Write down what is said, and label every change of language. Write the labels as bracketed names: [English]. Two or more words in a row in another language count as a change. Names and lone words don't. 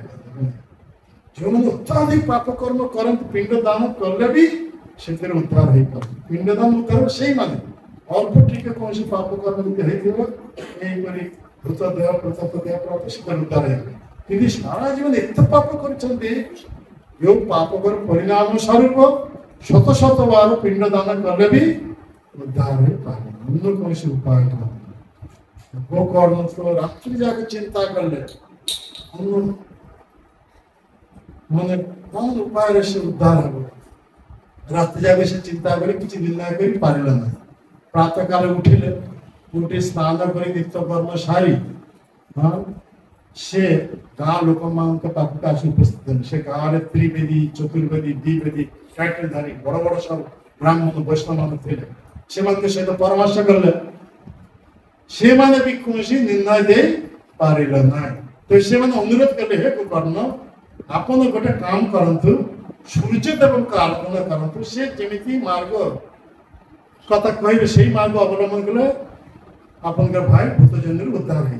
[Odia] ଯେଉଁମାନେ ଅତ୍ୟାଧିକ ପାପ କର୍ମ କରନ୍ତି ପିଣ୍ଡ ଦାନ କଲେ ବି ସେଥିରେ ଉଦ୍ଧାର ହେଇପାରେ। ପିଣ୍ଡ ଦାନ ଉଦ୍ଧାର ସେଇମାନେ ଅଳ୍ପ ଟିକେ କୌଣସି ପାପ କର୍ମ ଯଦି ହେଇଥିବ ଏଇପରି ଭୂତ ଦେହ ପ୍ରତାପ ଦେହ ପ୍ରାପ୍ତ ସେଥିରେ ଉଦ୍ଧାର ହେଇପାରେ। କିନ୍ତୁ ସାରା ଜୀବନ ଏତେ ପାପ କରିଛନ୍ତି, ଯେଉଁ ପାପର ପରିଣାମ ସ୍ୱରୂପ [Bangla] শত শত বার পিণ্ড দান করলে भी উদ্ধার হয়ে পারে, অন্য কৌশি উপায় নেই। গোকর্ণ তো রাত্রি যাকে চিন্তা করলে অন্য মানে কোন উপায়ে সে উদ্ধার হবে, রাত্রি যাকে সে চিন্তা করে কিছু নির্ণয় করে পারিল না। প্রাতকালে উঠিলে, উঠে স্নান করে নিত্যকর্ম সারি সে [Odia] ଗାଁ ଲୋକମାନଙ୍କ ପାଖକୁ ଆସି ଉପସ୍ଥିତ ହେଲେ। ସେ ଗାଁରେ ତ୍ରିବେଦୀ, ଚତୁର୍ବେଦୀ, ଦ୍ୱିବେଦୀ, ଧାରୀ ବଡ ବଡ ସବୁ ବ୍ରାହ୍ମଣ ବୈଷ୍ଣବ ମାନେ ଥିଲେ। ସେମାନଙ୍କ ସହିତ ପରାମର୍ଶ କଲେ, ସେମାନେ ବି କୌଣସି ନିର୍ଣ୍ଣୟ ଦେଇ ପାରିଲେ ନାହିଁ। ତ ସେମାନେ ଅନୁରୋଧ କଲେ ହେ ଗୋକର୍ଣ୍ଣ ଆପଣ ଗୋଟେ କାମ କରନ୍ତୁ, ସୂର୍ଯ୍ୟଦେବଙ୍କ ଆରାଧନା କରନ୍ତୁ, ସେ ଯେମିତି ମାର୍ଗ କଥା କହିବେ ସେଇ ମାର୍ଗ ଅବଲମ୍ବନ କଲେ ଆପଣଙ୍କର ଭାଇ ଭୂତ ଜନ୍ମରୁ ଉଦ୍ଧାର ହେଇଯିବ।